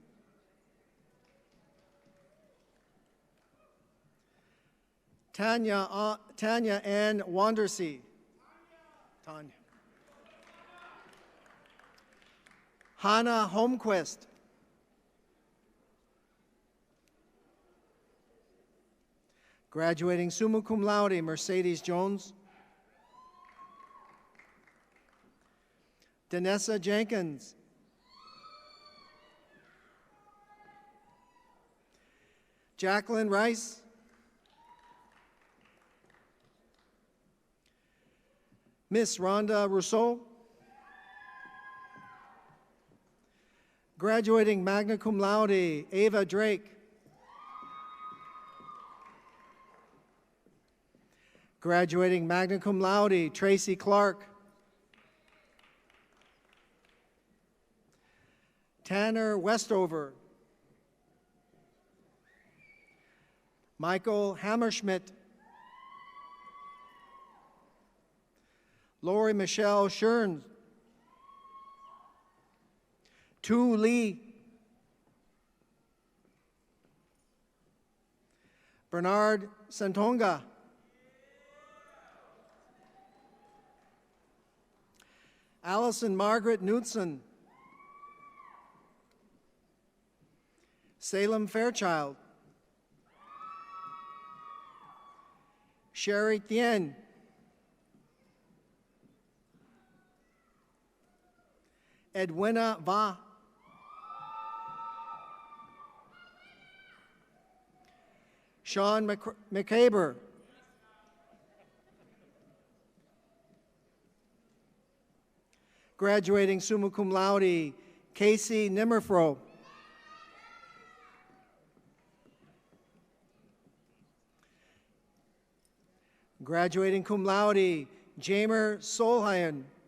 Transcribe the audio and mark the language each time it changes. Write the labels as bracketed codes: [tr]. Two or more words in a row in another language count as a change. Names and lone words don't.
[en] Tanya Ann Wandersee. Tanya. Hannah Holmquist. Graduating [la] summa cum laude, [en] Mercedes Jones. Danessa Jenkins. Jacqueline Rice. Miss Rhonda Rousseau. Graduating [la] magna cum laude, [en] Ava Drake. Graduating [la] magna cum laude, [en] Tracy Clark. Tanner Westover. Michael Hammerschmidt. Lori Michelle Schern. Tu Lee. Bernard Santonga. Allison Margaret Knudsen. Salem Fairchild. Sherry Tien. Edwina Va. Sean McCaber. Graduating [la] summa cum laude, [en] Casey Nimmerfro. Graduating [la] cum laude, [en] Jamer Solheim.